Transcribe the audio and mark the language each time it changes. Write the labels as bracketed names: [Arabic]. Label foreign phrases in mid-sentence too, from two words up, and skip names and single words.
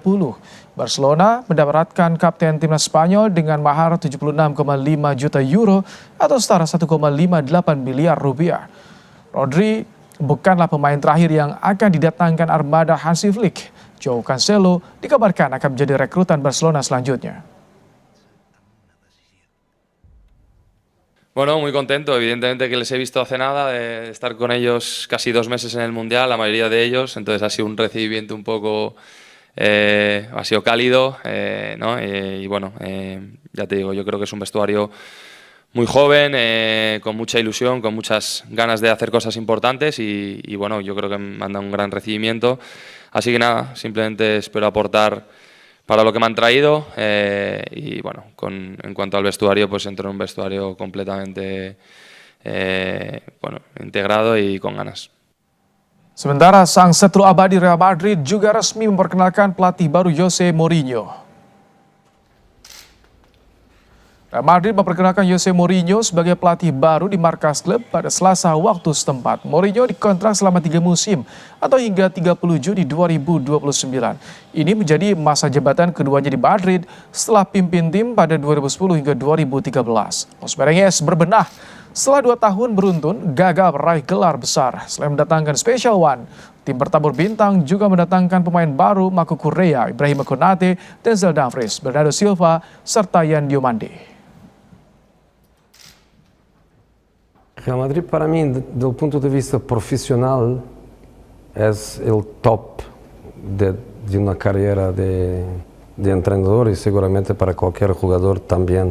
[Indonesian] Barcelona mendapatkan kapten timnas Spanyol dengan mahar 76,5 juta euro atau setara 1,58 miliar rupiah. Rodri bukanlah pemain terakhir yang akan didatangkan armada Hansi Flick. Joao Cancelo dikabarkan akan menjadi rekrutan Barcelona selanjutnya. [Spanish] Bueno, muy contento, evidentemente que les he visto hace nada, de estar con ellos casi 2 meses en el Mundial, la mayoría de ellos, entonces ha sido un recibimiento un poco, ha sido cálido, ¿no? Y bueno, ya te digo, yo creo que es un vestuario muy joven, con mucha ilusión, con muchas ganas de hacer cosas importantes y bueno, yo creo que me han dado un gran recibimiento. Así que nada, simplemente espero aportar para lo que me han traído y bueno, en cuanto al vestuario, pues entro en un vestuario completamente integrado y con ganas. [Indonesian] Sementara sang seteru abadi Real Madrid juga resmi memperkenalkan pelatih baru Jose Mourinho. Real Madrid memperkenalkan Jose Mourinho sebagai pelatih baru di markas klub pada Selasa waktu setempat. Mourinho dikontrak selama 3 musim atau hingga 30 Juni 2029. Ini menjadi masa jabatan keduanya di Madrid setelah pimpin tim pada 2010 hingga 2013. Los Merengues berbenah setelah 2 tahun beruntun gagal meraih gelar besar. Selain mendatangkan Special One, tim bertabur bintang juga mendatangkan pemain baru Marco Correa, Ibrahima Konate, Denzel Dumfries, Bernardo Silva, serta Yan Diomande. [Spanish] Real Madrid, para mí, del punto de vista profesional, es el top de una carrera de entrenador y seguramente para cualquier jugador también.